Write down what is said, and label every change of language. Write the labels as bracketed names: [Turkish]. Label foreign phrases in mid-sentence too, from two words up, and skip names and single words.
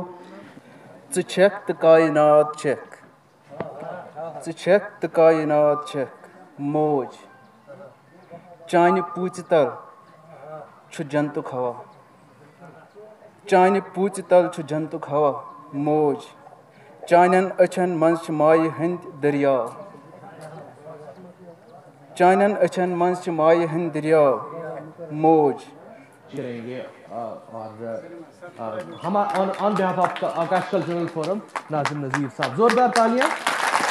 [Kashmiri] ژٕ تہٕ کائنات چھکھ تہٕ کائنات چھکھ موج چانہِ پوٗژِ تل چھُ جنتُک ہوا چانہِ پوٗژِ تل چھُ جنتُک ہوا موج چانٮ۪ن أچھن منٛز چھِ مایہِ ہٕنٛدۍ دٔریاو چانٮ۪ن أچھن منٛز چھِ مایہِ ہٕنٛدۍ دٔریاو موج [Urdu] کریں گے اور ہم [English] on behalf of [Urdu] آکاش کلچرل فورم ناظم نذیر صاحب زوردار تالیاں